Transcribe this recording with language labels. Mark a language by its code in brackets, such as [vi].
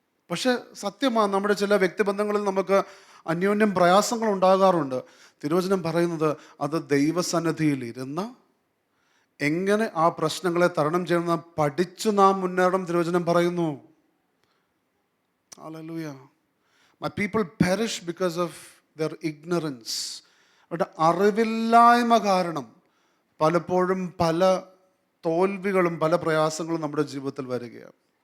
[ml] പക്ഷെ സത്യമാണ്, നമ്മുടെ ചില വ്യക്തിബന്ധങ്ങളിൽ നമുക്ക് അന്യോന്യം പ്രയാസങ്ങൾ ഉണ്ടാകാറുണ്ട്. തിരുവചനം പറയുന്നത് അത് ദൈവസന്നിധിയിൽ ഇരുന്ന് എങ്ങനെ ആ പ്രശ്നങ്ങളെ തരണം ചെയ്യണമെന്ന് പഠിച്ചു നാം മുന്നേറണം. തിരുവചനം പറയുന്നു. Hallelujah. [en] My people perish because of their ignorance. [ml] അവരുടെ അറിവില്ലായ്മ കാരണം പലപ്പോഴും പല തോൽവികളും പല പ്രയാസങ്ങളും നമ്മുടെ ജീവിതത്തിൽ വരികയാണ്.